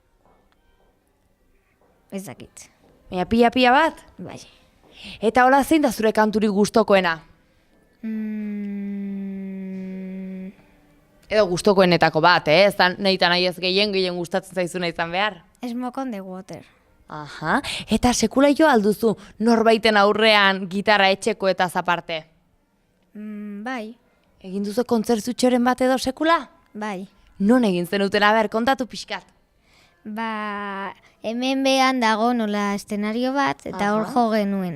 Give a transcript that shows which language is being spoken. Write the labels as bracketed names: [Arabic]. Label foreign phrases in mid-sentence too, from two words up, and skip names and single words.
[Basque] Ez dakit. Baina pila bat? Bai. Eta hola zein da zure kanturik gustokoena? Edo gustokoenetako bat, ez da nahi eta nahi ez gehien gustatzen zaizuna izan behar. Smoke on the water. Aha, eta sekula jo alduzu norbaiten aurrean gitarra etxeko eta zaparte? Bai, Egin duzu kontzertutxoren bat edo sekula? bai. Non egin zenuten, aber, kontatu pixkat. Ba, hemen behan dago nola eszenario bat, eta hor jo genuen.